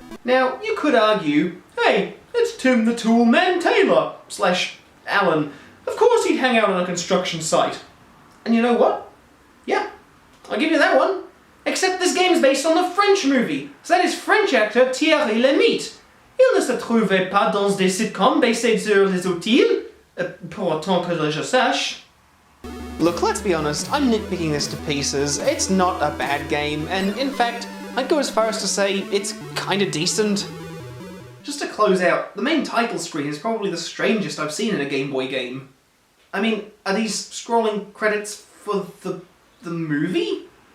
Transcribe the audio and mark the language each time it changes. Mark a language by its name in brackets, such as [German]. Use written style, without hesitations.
[English] Now, you could argue, hey, it's Tim the Tool Man Taylor / Allen. Of course he'd hang out on a construction site. And you know what? Yeah, I'll give you that one. Except this game's based on the French movie, so that is French actor Thierry Lhermitte. [French] Il ne se trouvait pas dans des sitcoms basés sur les outils, pour autant que je sache. [English] Look, let's be honest, I'm nitpicking this to pieces. It's not a bad game, and in fact, I'd go as far as to say it's kinda decent. Just to close out, the main title screen is probably the strangest I've seen in a Game Boy game. I mean, are these scrolling credits for the movie?